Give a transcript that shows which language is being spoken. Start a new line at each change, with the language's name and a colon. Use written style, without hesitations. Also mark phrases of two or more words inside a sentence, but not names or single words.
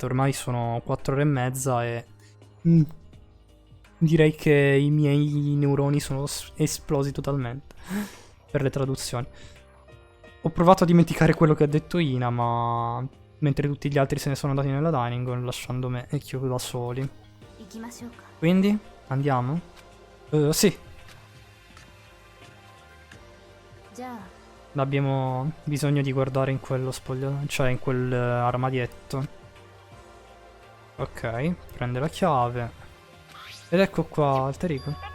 Italian: Ormai sono 4 ore e mezza e... direi che i miei neuroni sono esplosi totalmente per le traduzioni. Ho provato a dimenticare quello che ha detto Ina, ma... mentre tutti gli altri se ne sono andati nella
English: dining hall,
Italian: lasciando me e Kyoko da soli.
Japanese: 行きましょうか
Italian: Quindi, andiamo? Sì,
Japanese: じゃあ
Italian: abbiamo bisogno di guardare in quello spogliatoio, cioè in quel armadietto. Ok, prende la chiave. Ed ecco qua, Alterico.